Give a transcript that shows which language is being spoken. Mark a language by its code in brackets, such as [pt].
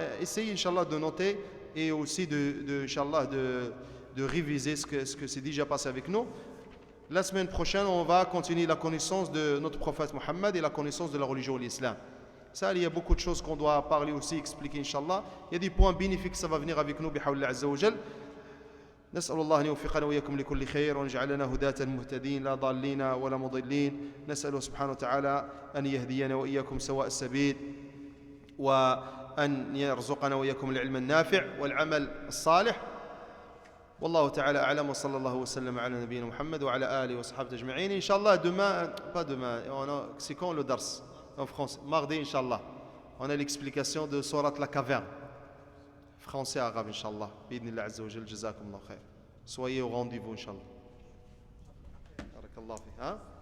[fr] Essayez, Inch'Allah, de noter et aussi de réviser ce que c'est déjà passé avec nous. La semaine prochaine, on va continuer la connaissance de notre prophète Mohammed et la connaissance de la religion de l'islam. Ça, il y a beaucoup de choses qu'on doit parler aussi, expliquer, Inch'Allah. Il y a des points bénéfiques, ça va venir avec nous, bihawlillah azza wa jal. [ar] نسأل الله أن يوفقنا وإياكم لكل خير وأن يجعلنا هداة مهتدين لا ضالين ولا مضلين. نسأله سبحانه وتعالى أن يهدينا وإياكم سواء السبيل وأن يرزقنا وإياكم العلم النافع والعمل الصالح. والله تعالى أعلم وصلى الله وسلم على نبينا محمد وعلى آله وصحبه أجمعين. [fr] إن شاء الله pas demain, c'est quand le dars en France? Mardi, Inch'Allah. On a l'explication de Surat la caverne. Français, arabe, Inch'Allah. Bidnillah Azza wa Jal, jazakum Allah khair. Soyez au rendez-vous, Inch'Allah. Barakallah fi.